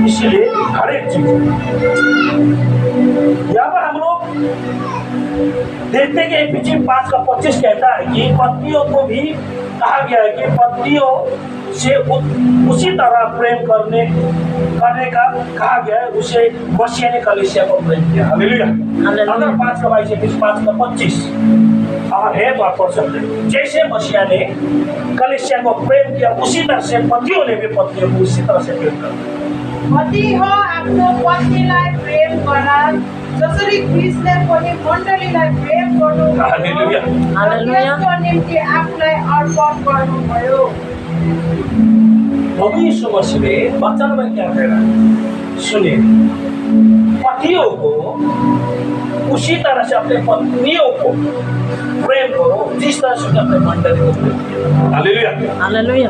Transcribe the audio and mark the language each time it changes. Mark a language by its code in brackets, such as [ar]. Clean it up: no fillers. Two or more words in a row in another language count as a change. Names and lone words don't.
[hi] इसलिए हर एक चीज यहाँ पर हम लोग देखते हैं कि एफिसियंस 5:25 कहता है कि पत्नियों को भी कहा गया है कि पत्नियों से उसी तरह प्रेम करने का कहा गया है, उसे मसीह ने कलीसिया को प्रेम किया। हालेलुया। अगर 5:22 5:25 और है तो आप पढ़ सकते हैं। जैसे मसीह ने कलीसिया को प्रेम किया, उसी तरह से पतियों ने भी पत्नियों को उसी तरह से प्रेम किया। [ne] पति हो आफ्नो पत्नीलाई प्रेम गर, जसरी ख्रीष्टले पनि मण्डलीलाई प्रेम गर्नुभयो, हालेलुया। त्यसको निम्ति आफूलाई अर्पण गर्नुभयो। [hi] प्रभु यीशु मसीह ने वचन में क्या कह रहा है सुनिए, पतियों को उसी तरह से अपने पत्नियों को प्रेम करो जिस तरह से अपने मंडली को प्रेम किया। हालेलुया। हालेलुया।